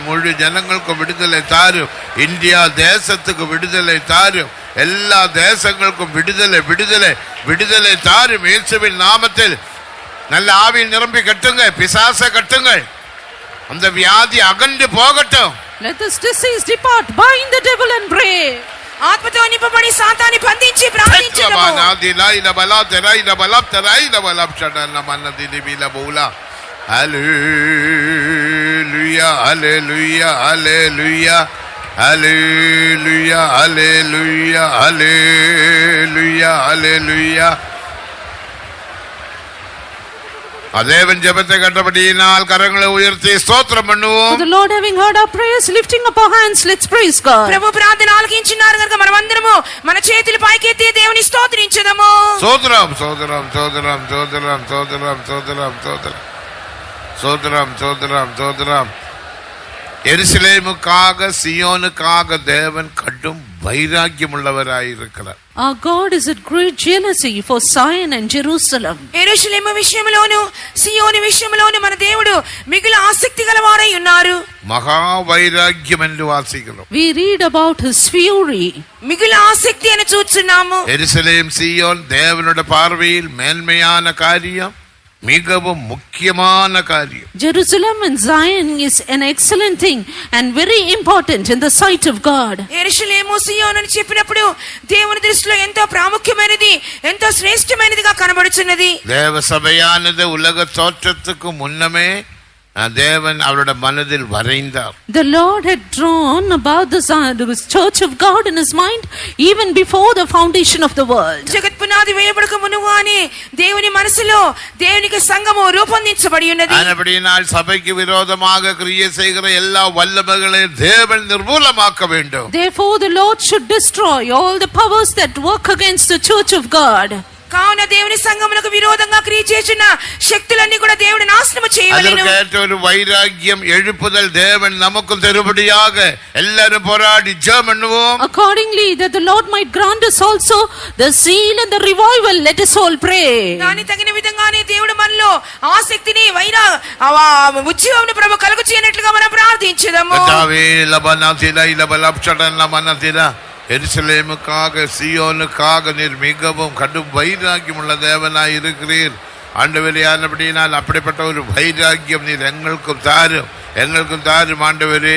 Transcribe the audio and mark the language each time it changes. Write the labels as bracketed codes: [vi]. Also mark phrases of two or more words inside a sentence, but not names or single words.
[ta] முழு ஜனங்களுக்கும் விடுதலை தாரு. இந்தியா தேசத்துக்கு விடுதலை தாரு. எல்லா தேசங்களுக்கும் விடுதலை, விடுதலை, விடுதலை தாரு. இயேசுவின் நாமத்தில் நல்ல ஆவியில் நிரம்பி கட்டுங்க, பிசாசை கட்டுங்க. அந்த வியாதி அகன்று போகட்டும். [en] Let this disease depart. Bind the devil and pray. [te] ఆత్మతో నింపబడి సాతాన్ని బంధించి ప్రార్థించుదాము. [en] Hallelujah, hallelujah, hallelujah, hallelujah, hallelujah, hallelujah, hallelujah. [ta] தேவன் ஜெபத்தை கண்டபடியினால் கரங்களை உயர்த்தி ஸ்தோத்திரம் பண்ணுவோம். [en] For the Lord having heard our prayers, lifting up our hands, let's praise God. [te] ప్రభు ప్రార్థన ఆలకించున్నారు గనుక మనమందరము మన చేతులు పైకెత్తి దేవుని స్తోత్రించుదాము. [ta] சோதரம் சோதரம் சோதரம் சோதரம் சோதரம் சோதரம் சோதரம் சோதரம் சோதரம் சோதரம். எருசலேமுக்காக, சியோனுக்காக தேவன் கடும் வைராக்கியமுள்ளவராயிருக்கிறார். [en] Our God is at great jealousy for Zion and Jerusalem. [te] యెరూషలేము విషయంలోను సియోను విషయంలోను మన దేవుడు మిగులు ఆసక్తి గలవారై ఉన్నారు. [ta] மகா வைராக்கியம் என்று வாசிக்கிறோம். [en] We read about his fury. [te] మిగులు ఆసక్తి అని చూస్తున్నాము. [ta] எருசலேம் சீயோன் தேவனுடைய பார்வையில் மேன்மையான காரியம், மிகவும் முக்கியமான காரியம். [en] Jerusalem and Zion is an excellent thing and very important in the sight of God. [te] యెరూషలేము సియోను అని చెప్పినప్పుడు దేవుని దృష్టిలో ఎంతో ప్రాముఖ్యమైనది, ఎంతో శ్రేష్టమైనదిగా కనబడుచున్నది. [ta] தேவ சபையானது உலக தோற்றத்துக்கு முன்னமே தேவன் அவருடைய மனதில் வரைந்தார். [en] The Lord had drawn about the church of God in his mind even before the foundation of the world. [te] జగత్ పునాది వేయబడక మునుగానే దేవుని మనసులో దేవునికి సంఘము రూపొందించబడి ఉన్నది. [ta] ஆனபடியினால் சபைக்கு விரோதமாக கிரியை செய்கிற எல்லா வல்லமைகளையும் தேவன் நிர்மூலமாக்க வேண்டும். [en] Therefore the Lord should destroy all the powers that work against the church of God. [te] కావున దేవుని సంఘమునకు విరోధంగా క్రియ చేస్తున్న శక్తులన్నీ కూడా దేవుడు నాశనము చేయవలెను. [ta] அதற்கேற்ற ஒரு வைராக்கியம் எழுப்புதல் தேவன் நமக்கு தரும்படியாக எல்லாரும் போராடி ஜெபம் பண்ணுவோம். [en] Accordingly that the Lord might grant us also the zeal and the revival, let us all pray. [te] దాని తగిన విధంగానే దేవుడు మనలో ఆసక్తిని ఉద్యమమును ప్రభు కలుగు చేయనట్లుగా మనం ప్రార్థించుదాము. [ta] கர்த்தாவே லபனதில லபலப்சடன மனதில எருசலேமுக்காக சீயோனுக்காக நீர் மிகவும் கடும் வைராக்கியம் உள்ள தேவனாய் இருக்கிறீர். ஆண்டவரே, ஆனபடியினால் அப்படிப்பட்ட ஒரு வைராக்கியம் நீர் எங்களுக்கும் தாரும் ஆண்டவரே.